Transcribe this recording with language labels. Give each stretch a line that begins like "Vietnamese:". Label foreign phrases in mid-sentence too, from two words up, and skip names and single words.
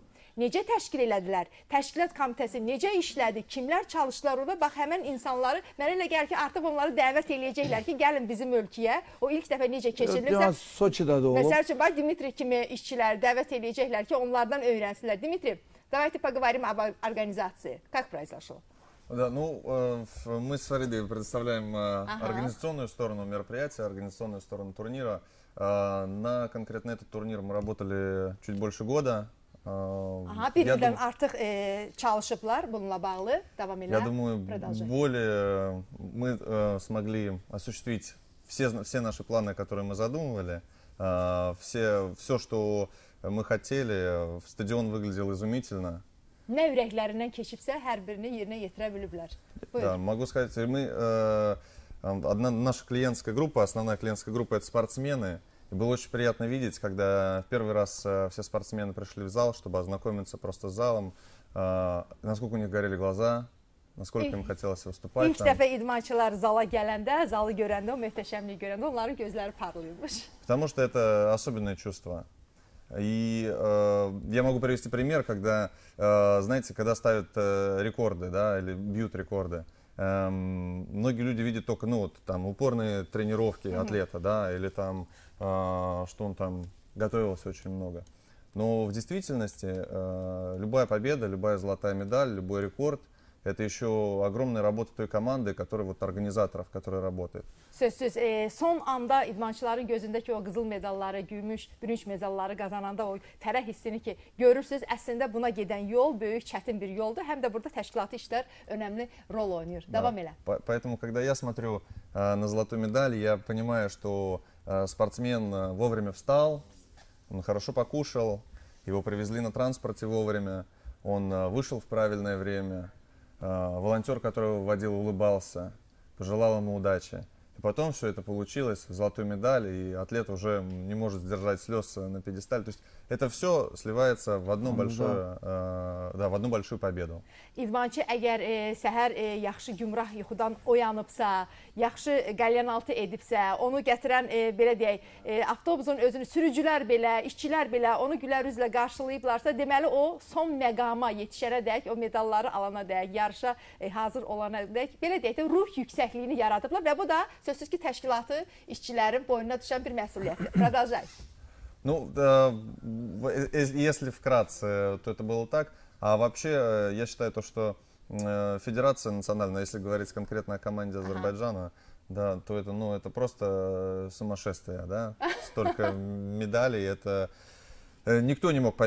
Azerbaijani: Necə təşkil elədilər? Təşkilat komitəsi necə işlədi? Kimlər çalışdılar orada? Bax, həmən insanları, mənə elə gəlir ki, artıq onları dəvət eləyəcəklər ki, gəlin bizim ölkəyə. O ilk dəfə necə keçirilirsə. Soçidə də olub. Məsəl üçün, bax, Dimitri kimi işçiləri dəvət eləyəcəklər ki, onlardan öyrənsinlər.
Russian: Dimitri, давайте поговорим об организации. Как произошло? Да, ну, мы с Фаридой предоставляем организационную сторону мероприятия, организационную сторону турнира. На конкретно этот турнир мы работали чуть больше года.
Azerbaijani: Bir ildən artıq çalışıblar bununla bağlı. Davam elə.
Russian: Я думаю, более мы смогли осуществить все наши планы, которые мы задумывали. Все, что мы хотели, стадион выглядел изумительно.
Azerbaijani: Nə ürəklərindən keçibsə, hər birini yerinə yetirə biliblər.
Russian: Да, могу сказать, наша клиентская группа, основная клиентская группа — это спортсмены. И было очень приятно видеть, когда в первый раз все спортсмены пришли в зал, чтобы ознакомиться просто с залом, насколько у них горели глаза, насколько им хотелось выступать.
Azerbaijani: İlk dəfə idmançılar zala gələndə, zalı görəndə, o möhtəşəmliyi görəndə onların gözləri parlayırmış.
Russian: Потому что это особенное чувство. И я могу привести пример, когда, знаете, когда ставят рекорды, да, или бьют рекорды. Многие люди видят только, ну, вот, там, упорные тренировки атлета, да, или там, что он там готовился очень много. Но в действительности любая победа, любая золотая медаль, любой рекорд — это еще огромная работа той команды, организаторов, которые работают.
Azerbaijani: Sözsüz, son anda idmançıların gözündəki o qızıl medalları, gümüş, bürünc medalları qazananda o fərəh hissini ki, görürsünüz, əslində buna gedən yol böyük, çətin bir yoldur. Həm də burada təşkilatı işlər önəmli rol oynayır. Davam elə.
Russian: Поэтому, когда я смотрю на золотую медаль, я понимаю, что спортсмен вовремя встал, он хорошо покушал, его привезли на транспорте вовремя, он вышел в правильное время. Волонтер, который вводил, улыбался, пожелал ему удачи. И потом все это получилось, золотую медаль, и атлет уже не может сдержать слез на пьедестале. То есть это все сливается в одну большую победу.
Azerbaijani: İdmançı əgər səhər yaxşı gümrah yuxudan oyanıbsa, yaxşı qəlyanaltı edibsə, onu gətirən, belə deyək, avtobusun özünü sürücülər belə, işçilər belə onu gülər üzlə qarşılayıblarsa, deməli o son məqama yetişənə dək, o medalları alana dək, yarışa hazır olana dək, belə deyək də ruh yüksəkliyini yaradıblar və bu da sözsüz ki, təşkilatı işçilərin boynuna düşən bir məsuliyyətdir.
Russian: Продолжай. Ну, если вкратце, то это было так. А вообще, я считаю то, что федерация национальная, если говорить конкретно о команде Азербайджана, да, то это, ну, это просто сумасшествие, да. Столько медалей, это никто не мог поверить.